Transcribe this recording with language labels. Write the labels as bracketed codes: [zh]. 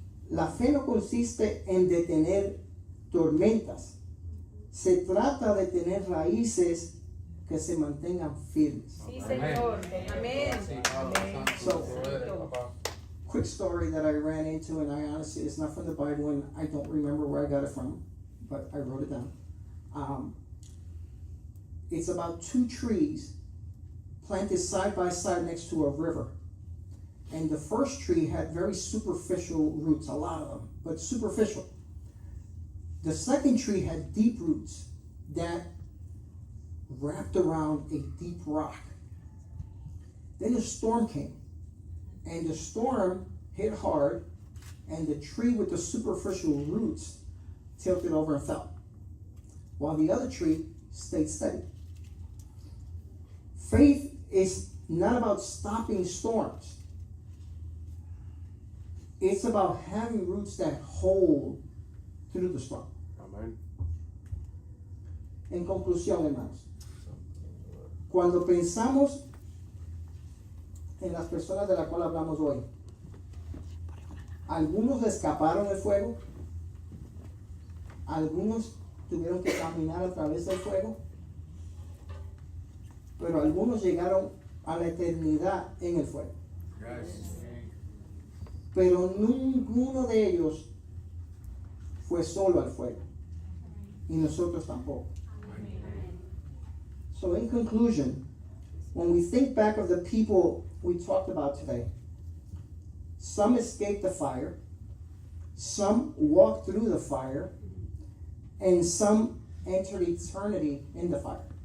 [es] La fe no consiste en detener tormentas. Se trata de tener raíces que se mantengan firmes. Sí, Señor. Amén. Sí, Padre Santo, tú eres, papá. [en] Quick story that I ran into, and I honestly, it's not from the Bible, and I don't remember where I got it from, but I wrote it down. It's about two trees planted side by side next to a river. And the first tree had very superficial roots, a lot of them, but superficial. The second tree had deep roots that wrapped around a deep rock. Then a storm came, and the storm hit hard, and the tree with the superficial roots tilted over and fell, while the other tree stayed steady. Faith is not about stopping storms. It's about having roots that hold through the storm. [es] Amén. En conclusión, hermanos, cuando pensamos en las personas de las cuales hablamos hoy, algunos escaparon del fuego, algunos tuvieron que caminar a través del fuego, pero algunos llegaron a la eternidad en el fuego. [en] Yes. [es] Pero ninguno de ellos fue solo al fuego, y nosotros tampoco. [en] So in conclusion, when we think back of the people we talked about today, some escaped the fire, some walked through the fire, and some entered eternity in the fire.